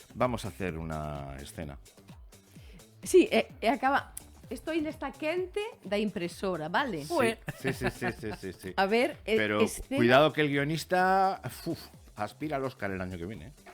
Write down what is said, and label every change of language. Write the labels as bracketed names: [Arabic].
[Spanish] Vamos a hacer una escena. Sí, acaba. [Galician] Isto ainda está quente da impresora, vale? [Spanish] Sí. A ver, pero cuidado que el guionista aspira al Oscar el año que viene.